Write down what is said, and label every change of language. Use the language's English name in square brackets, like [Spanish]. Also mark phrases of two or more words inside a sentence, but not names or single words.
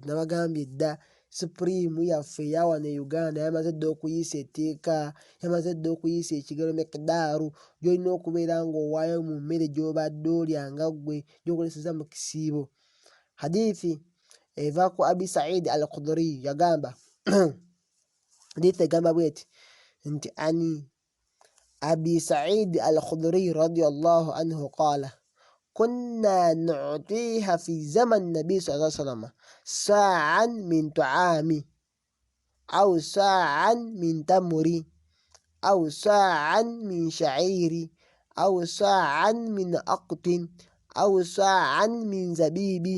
[Ganda] Nabagambye dda Supreme yaffe eya wano e Uganda yamaze dda okuyiisa etteeka yamaze dda okuyiisa ekigero miqdaaru gy'olina okubeera ng'owaayo mu mmere gy'obadde olya nga ggwe gy'okozesezza mu kisiibo. Hadithi eva ku Abi Said al-Khudri yagamba hadithi egamba bweti nti [Arabic] عن أبي سعيد الخدري رضي الله عنه قال كنا نعطيها في زمن النبي صلى الله عليه وسلم ساعا من طعام أو ساعا من تمر أو ساعا من شعير أو صاعا من أقط أو صاعا من زبيب.